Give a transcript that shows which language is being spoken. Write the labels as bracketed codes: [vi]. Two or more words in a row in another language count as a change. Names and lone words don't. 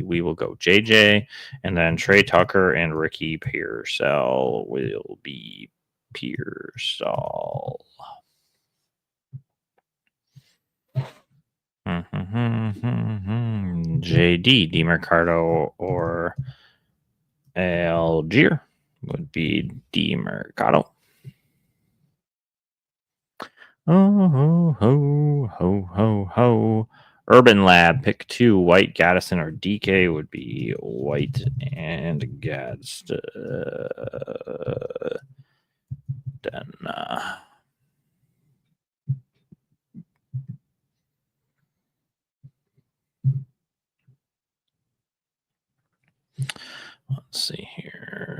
[en] We will go JJ, and then Trey Tucker and Ricky Pearsall will be Pearsall. JD, DeMercado, or Algier would be DeMercado. Oh, ho, ho, ho, ho. Urban Lab, pick 2. White, Gaddison, or DK would be White and Gadsden. Let's see here.